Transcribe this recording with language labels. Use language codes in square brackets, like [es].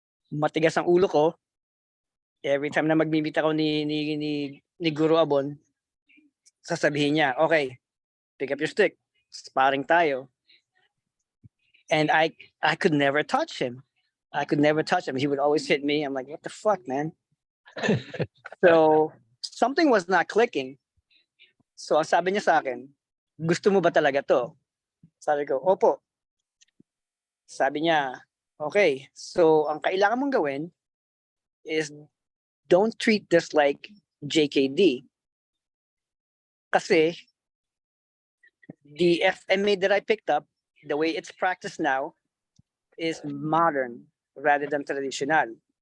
[tl] Matigas ang ulo ko. [en] Every time [tl] na magmi-meet ako ni Guru Abon, sasabihin niya, okay, [en] pick up your stick, [tl] sparring tayo. [en] And I could never touch him. I could never touch him. He would always hit me. I'm like, what the fuck, man? So something was not clicking. [tl] So ang sabi niya sa akin, gusto mo ba talaga to? Sabi ko, opo. Sabi niya, okay, so ang kailangan mong gawin is [en] don't treat this like JKD. [tl] Kasi [en] the FMA that I picked up, the way it's practiced now, is modern rather than traditional.